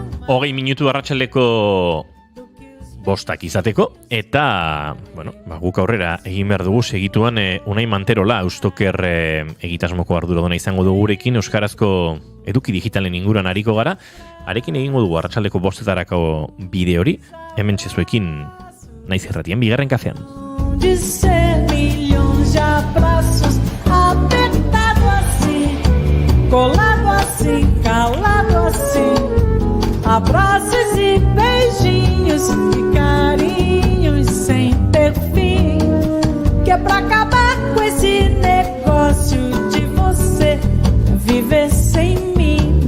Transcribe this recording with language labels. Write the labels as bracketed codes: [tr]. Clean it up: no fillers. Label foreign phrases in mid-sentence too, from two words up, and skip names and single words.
[eu] 20 minutu arratsaldeko 5 izateko, eta, bueno, guk aurrera egin behar dugu segituan Unai Manterola, Eustoker egitasmoko arduraduna izango dugu gurekin, euskarazko eduki digitalen inguruan ariko gara, arekin egingo dugu arratsaldeko 5 bideo hori, hemen txezuekin Naiz Irratian, bigarren kafean. [pt] De ser milhões de abraços, apertado assim, colado assim, calado assim, abraços e beijinhos e carinhos sem ter fim, que é pra acabar com esse negócio de você viver sem mim.